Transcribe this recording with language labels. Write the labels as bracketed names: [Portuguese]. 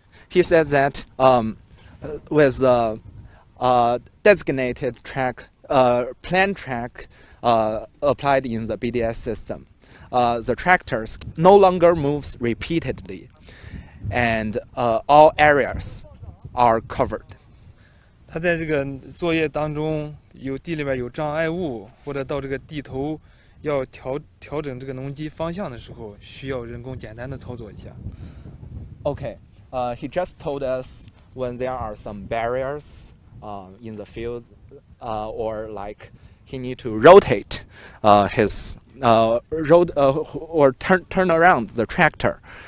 [English] He said that with the designated track, plan track applied in the BDS system, the tractors no longer moves repeatedly, and all areas are covered. [Chinese] 它在这个作业当中，地里边有障碍物，或者到这个地头要调整这个农机方向的时候，需要人工简单的操作一下。 [English] Okay, he just told us when there are some barriers in the field, or like he need to rotate his road or turn around the tractor.